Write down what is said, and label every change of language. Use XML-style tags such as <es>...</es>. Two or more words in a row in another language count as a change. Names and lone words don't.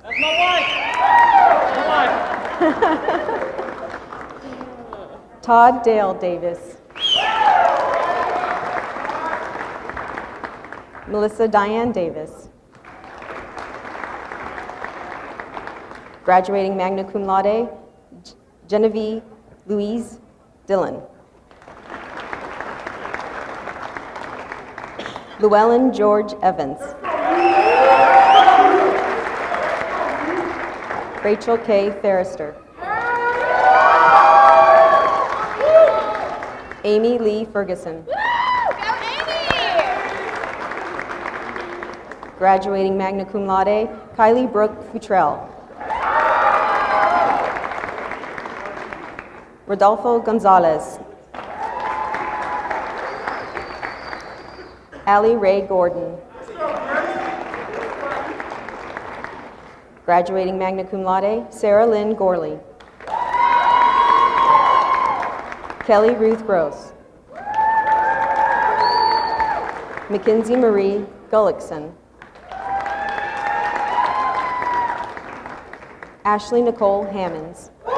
<en>That's my wife! My wife! Todd Dale Davis. Melissa Diane Davis. Graduating</en> <la>magna cum laude,</la> <en>Genevieve Louise Dylan. Llewellyn George Evans. Rachel K. Ferrister. Amy Lee Ferguson. Graduating</en> <la>magna cum laude,</la> <en>Kylie Brooke Futrell. Rodolfo Gonzalez. Allie Ray Gordon.</en> <la>Graduating magna cum laude,</la> <en>Sarah Lynn Gorley. Kelly Ruth Gross. Mackenzie Marie Gullickson. Ashley Nicole Hammonds.</en>